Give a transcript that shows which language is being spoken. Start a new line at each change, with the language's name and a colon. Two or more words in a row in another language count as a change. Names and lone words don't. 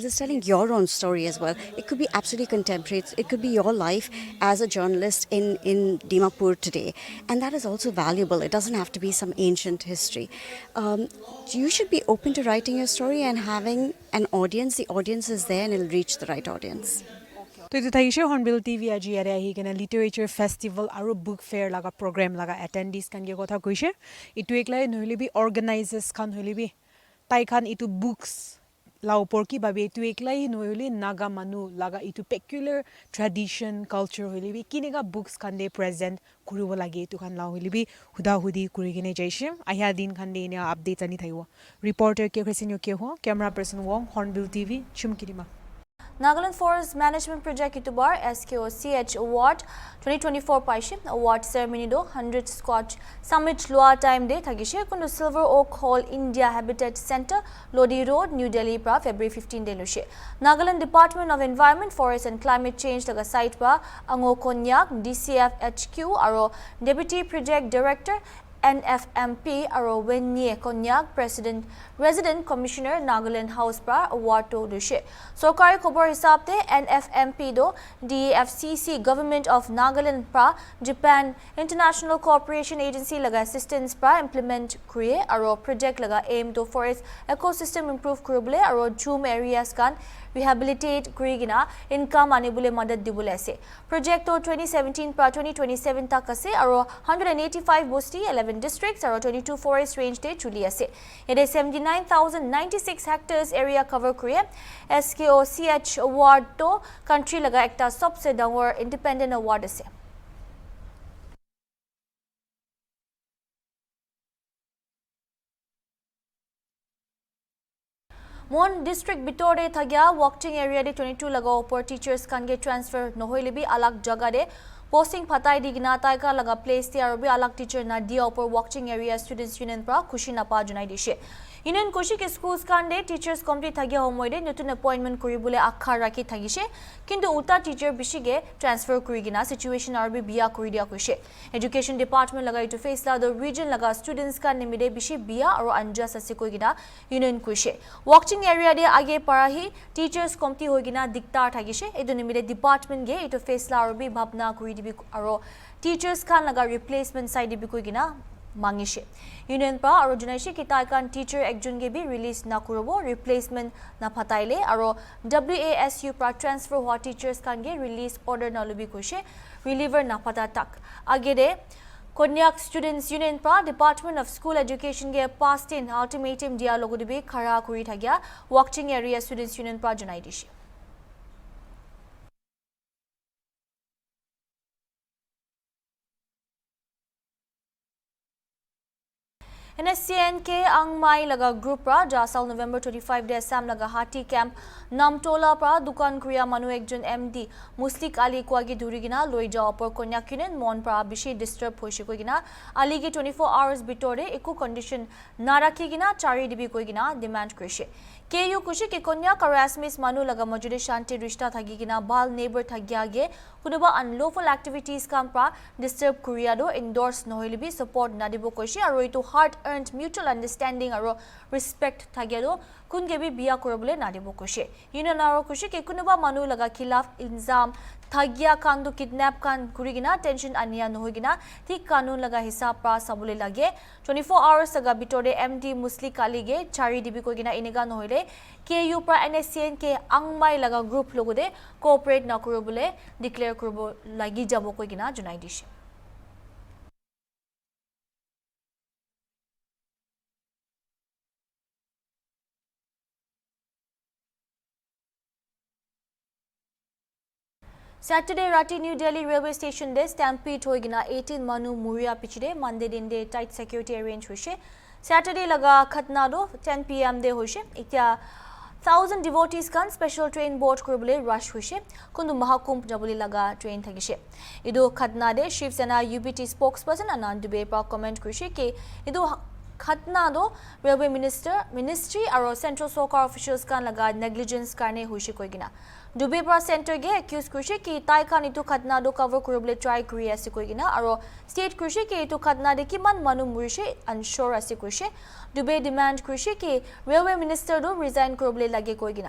English: It's telling your own story as well. It could be absolutely contemporary. It could be your life as a journalist in Dimapur today. And that is also valuable. It doesn't have to be some ancient history. You should be open to writing your story and having an audience. The audience is there and it'll reach the right audience.
Naga Pidgin: तो itu thaise Hornbill TV aji are ahi kena
English: literature festival
Naga Pidgin: aru
English: book fair
Naga Pidgin: laga program laga attendees kan ge kotha koise itu eklai nohile bi organizers kan hoile bi tai khan itu books la upor ki babe itu eklai nohile naga manu laga itu
English: peculiar tradition culture
Naga Pidgin: hoile bi kinega books kan de present kuribo lage itu kan la hoile bi huda hudi kuri kene jaise ahya din kan de ne update ani thaiwo reporter ke khresin ke ho
English: camera person
Naga Pidgin: wong Hornbill TV chumkirima. Nagaland Forest Management Project itubar SKOCH Award 2024 paishim
English: award ceremony
Naga Pidgin: do 100 Scotch Summit lua time day thagishe kundu Silver Oak Hall India Habitat Center Lodi Road New Delhi pra February 15 day lushe Nagaland Department of Environment Forest and Climate Change laga site pa ango Konyak DCF HQ aro Deputy Project Director NFMP aro Wenye Konyak Resident Commissioner Nagaland House pra award to dushe. Sorkari khobor hisab te NFMP do DFCC Government of Nagaland pra Japan International Cooperation Agency laga assistance pra implement kriye aro project laga aim to
English: forest ecosystem improve
Naga Pidgin: kurubule aro
English: zoom areas
Naga Pidgin: kan rehabilitate kurigina income anibule madad dibule ase. Project to 2017 pra 2027 tak ase aro 185 bosti 11 districts aro 22
English: forest range
Naga Pidgin: te chuli ase.
English: It is 79,096 hectares area cover kuriye.
Naga Pidgin: SKOCH award to country laga ekta sabse dangor
English: independent award
Naga Pidgin: ase. Mon district bitore thagya walking area de 22 laga upor teachers kan ge transfer nohoile bi alag jaga de posting phatai digina taika laga place te arobi alag teacher na dia upor walking area students union pra khushi na pa junai dishe. Union kushi ke schools kan de teachers complete thagya homoy de notun appointment kuribule akha rakhi thagishe kintu uta teacher bishige transfer kurigina situation arobi biya kuri dia kushe.
English: Education department
Naga Pidgin: laga itu face la the region laga students kan nimide bishi biya aro anja sase koigina union kushe. Walking area de age parahi teachers komti hoigina diktar thagishe edu nimide department ge itu face la arobi bhabna kuri dibi aro teachers kan laga replacement side dibi koigina mangishe. Union pa aro junaishe ki taikan teacher ekjon ge bi release na kurobo replacement na phataile aro WASU pra transfer hua teachers kan ge
English: release order
Naga Pidgin: na lubi kushe reliever na phata tak agede Konyak Students Union pra Department of School Education ge past in ultimatum dia logo dibi khara kuri thagya walking area students union pra junai dishe. NSCNK Angmai laga group pra jasal November 25 de Assam laga Hati camp Namtola pra dukan kriya manu ekjon MD Muslik Ali kwagi durigina loija upor Konyak Union mon pra bishi disturb hoise koigina Ali ge 24 hours bitore eku condition narakhi gina chari dibi koigina demand krishe. KU kushi ke Konyak harassment manu laga majude shanti rishta thagigina bal neighbor thagyage kunuba
English: unlawful activities
Naga Pidgin: kam pra disturb kuriya do endorse nohilibi support nadibo koishi aro itu
English: hard earned mutual understanding
Naga Pidgin: aro respect thagya do kungebi biya korobule nadibo koishi. Union aro kushi ke kunuba manu laga khilaf ilzam thagya kandu kidnap kan kurigina tension ania nohigina thik kanun laga hisab pra sabule lage 24 hours saga bitore MD Muslik Ali ge chari dibi koigina inega nohile KU pra NSCNK Angmai laga group logode cooperate na kurobule declare kurobo lagi jabo koigina junai dishe. Saturday rati New Delhi railway station de stampede hoigina 18 manu muria pichide Monday din de
English: tight security
Naga Pidgin: arrange hoise. Saturday laga khatna do 10 PM de hoise. Itya 1000 devotees kan
English: special train
Naga Pidgin: board kurubule rush hoise. Kundu mahakumbh jabuli laga train thagishe. Idu khatna de Shiv Sena UBT spokesperson Anand Dubey pra comment kurise ke idu khatna do
English: railway ministry
Naga Pidgin: aro central Sarkar officials kan laga negligence karne hoise koigina. Dubey pra center ge accuse kurise ki tai kan itu khatna do cover kurubule try kuri ase koigina aro state kurise ki itu khatna de kiman manu murise unsure ase kurise. Dubey demand kurise ki
English: railway minister
Naga Pidgin: do resign kurubule lage koigina.